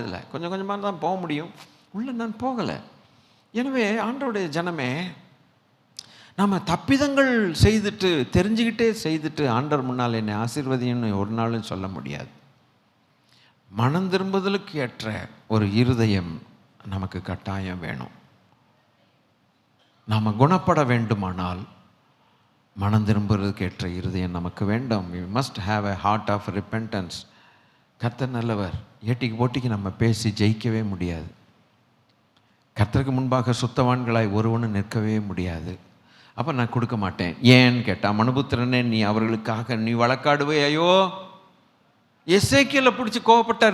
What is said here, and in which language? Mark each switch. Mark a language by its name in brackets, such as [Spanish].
[Tamil] இதில் கொஞ்சம் கொஞ்சமாக தான் போக முடியும். உள்ளே நான் போகலை. எனவே ஆண்டவருடைய ஜனமே, நம்ம தப்பிதங்கள் செய்துட்டு தெரிஞ்சுக்கிட்டே செய்துட்டு ஆண்டவர் முன்னால் என்னை ஆசீர்வதின்னு ஒரு நாளும் சொல்ல முடியாது. மனம் திரும்புதலுக்கு ஏற்ற ஒரு இருதயம் நமக்கு கட்டாயம் வேணும். நாம் குணப்பட வேண்டுமானால் மனம் திரும்புறதுக்கு ஏற்ற இருதயம் நமக்கு வேண்டும். [English] we must have a heart of repentance. [Tamil] கர்த்தர் நல்லவர். ஏட்டிக்கு போட்டிக்கு நம்ம பேசி ஜெயிக்கவே முடியாது. கர்த்தருக்கு முன்பாக சுத்தவான்களாய் ஒருவனும் நிற்கவே முடியாது. அப்போ நான் கொடுக்க மாட்டேன். ஏன்னு கேட்டால், மனுபுத்திரனே, நீ அவர்களுக்காக நீ வழக்காடுவே. ஐயோ, எசேக்கியேலை பிடிச்சி கோவப்பட்டார்.